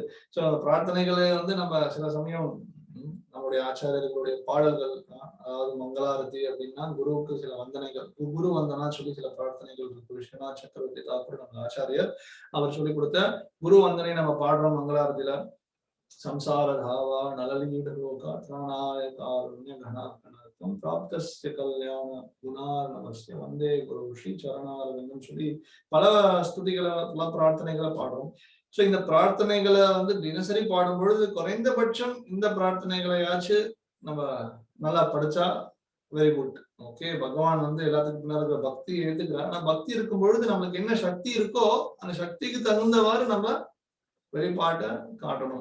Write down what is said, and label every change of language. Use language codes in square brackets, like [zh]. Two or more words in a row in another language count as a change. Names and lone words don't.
[ta] சோ அந்த பிரார்த்தனைகளை நம்ம சில சமயம் நம்முடைய ஆச்சாரியர்களுடைய பாடல்கள், அதாவது மங்களாரதி அப்படின்னா குருவுக்கு சில வந்தனைகள், குரு வந்தனா சொல்லி சில பிரார்த்தனைகள் இருக்கு. விஸ்வநாத் சக்கரவர்த்தி தாக்கூர் நம்ம ஆச்சாரியர் அவர் சொல்லி கொடுத்த குரு வந்தனை நம்ம பாடுறோம் மங்களாரதியில. [sa] संसार धावा नललीड लोका त्राणाय कारुण्य घनाकनार्थम प्राप्तस्य कल्याण गुणार्णवस्य वंदे गुरु श्री चरणारविंदம் [ta] சொல்லி பல ஸ்துதிகளை பல பிரார்த்தனைகளை பாடுறோம். சோ இந்த பிரார்த்தனைகளை தினசரி பாடும் பொழுது குறைந்தபட்சம் இந்த பிரார்த்தனைகளையாச்சு நம்ம நல்லா படிச்சா [en] very good. [ta] ஓகே, பகவான் எல்லாத்துக்கும் பின்னாடி பக்தி ஏத்துக்கிறார். ஆனா பக்தி இருக்கும் பொழுது நம்மளுக்கு என்ன சக்தி இருக்கோ அந்த சக்திக்கு தகுந்தவாறு நம்ம வெளிப்பாட்டை காட்டணும்.